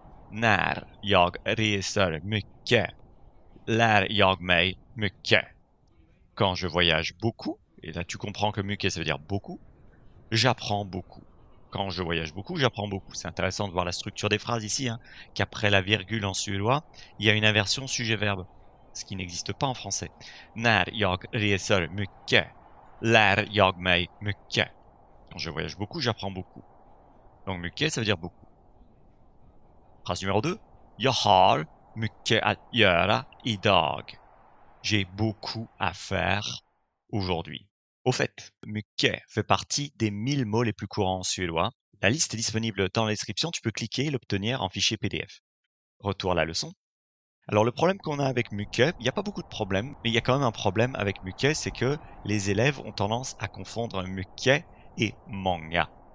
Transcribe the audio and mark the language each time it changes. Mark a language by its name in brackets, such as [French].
[Swedish] När jag reser mycket lär jag mig mycket. [French] Quand je voyage beaucoup, et là tu comprends que mycket ça veut dire beaucoup, j'apprends beaucoup. Quand je voyage beaucoup, j'apprends beaucoup. C'est intéressant de voir la structure des phrases ici, qu'après la virgule en suédois, il y a une inversion sujet-verbe, ce qui n'existe pas en français. [Swedish] När jag reser mycket lär jag mig mycket. [French] Quand je voyage beaucoup, j'apprends beaucoup. Donc mycket, ça veut dire beaucoup. Phrase numéro 2. [Swedish] Jag har mycket att göra idag. [French] J'ai beaucoup à faire aujourd'hui. Au fait, mycket fait partie des 1000 mots les plus courants en suédois. La liste est disponible dans la description, tu peux cliquer et l'obtenir en fichier PDF. Retour à la leçon. Alors le problème qu'on a avec mycket, il n'y a pas beaucoup de problèmes, mais il y a quand même un problème avec mycket, c'est que les élèves ont tendance à confondre mycket et många.